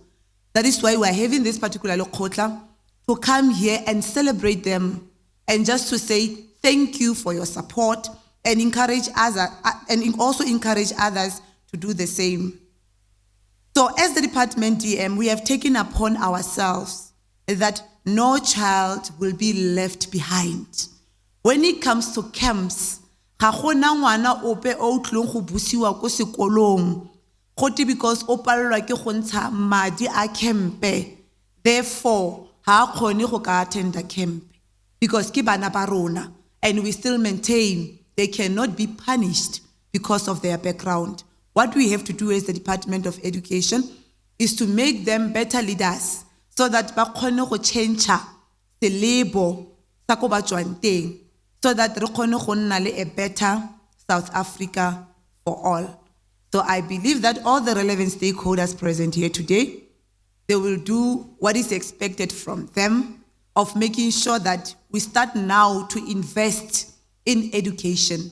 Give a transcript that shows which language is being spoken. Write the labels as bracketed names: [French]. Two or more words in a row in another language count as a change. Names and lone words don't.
[English] That is why we are having this particular Lekgotla, to come here and celebrate them, and just to say thank you for your support, and encourage others, and also encourage others to do the same. So as the department DM, we have taken upon ourselves that no child will be left behind. When it comes to camps, [Tswana] ga gona ngwana ope o tlong go busiwa ko sekolong gote because o palelwa ke go ntsha madi a campe, therefore ha kgone go ka [English] attend the camp, [Tswana] because ke bana ba rona, [English] and we still maintain they cannot be punished because of their background. What we have to do as the Department of Education is to make them better leaders, so that [Tswana] ba kgone go [English] change the label [Tswana] sa ko ba tswang teng, [English] so that [Tswana] re kgone go nna le [English] a better South Africa for all. So I believe that all the relevant stakeholders present here today, they will do what is expected from them, of making sure that we start now to invest in education.